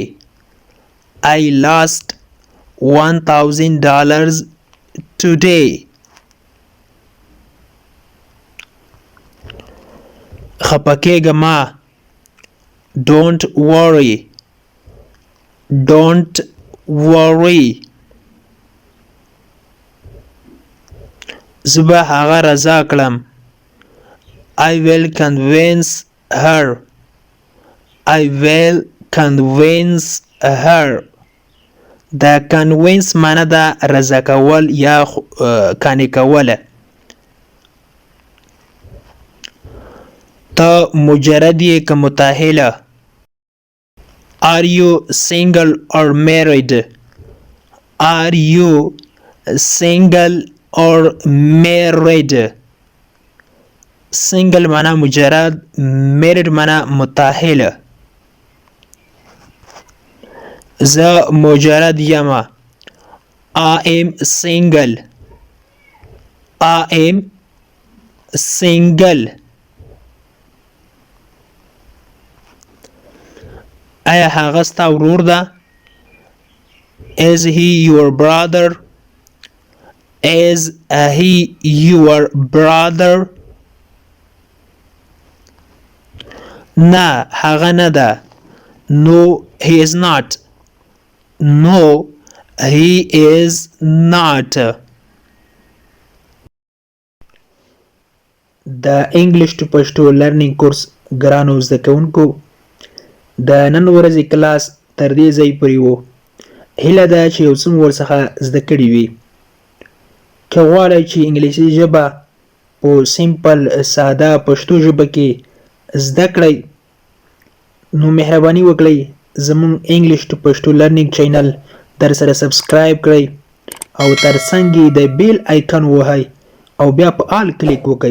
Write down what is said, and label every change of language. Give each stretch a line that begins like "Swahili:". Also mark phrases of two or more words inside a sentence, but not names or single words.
English: I lost $1000 today.
Pashto: خپه کېږه مه.
English: Don't worry. Don't worry.
Pashto: زه به هغه رضا کړم.
English: I will convince her. I will convince her.
Pashto: د convince معنی دا رضا کول یا قانع کوله. ته مجرد یې که متأهله.
English: Are you single or married? Are you single or married?
Pashto: single معنی مجرد، married معنی متأهله. زه مجرد یم.
English: I am single. I am single.
Pashto: آیا هغه ستا ورور ده؟
English: Is he your brother? Is he your brother?
Pashto: نه هغه نه ده.
English: No he is not. No he is not.
Pashto: د
English: English to Pashto learning course
Pashto: ګرانو زده کوونکو، د نن ورځې کلاس تر دې ځای پورې و. هیله ده چې یو څه مو ورڅخه زده کړي وي. که غواړئ چې انګلیسي ژبه په سیمپل ساده پښتو ژبه کې زده کړئ، نو مهرباني وکړئ زموږ
English: English to Pashto learning channel
Pashto: در سره سبسکرایب کړئ او ترڅنګ یې د
English: bell icon
Pashto: ووهئ او بیا په آل کلیک وکړئ.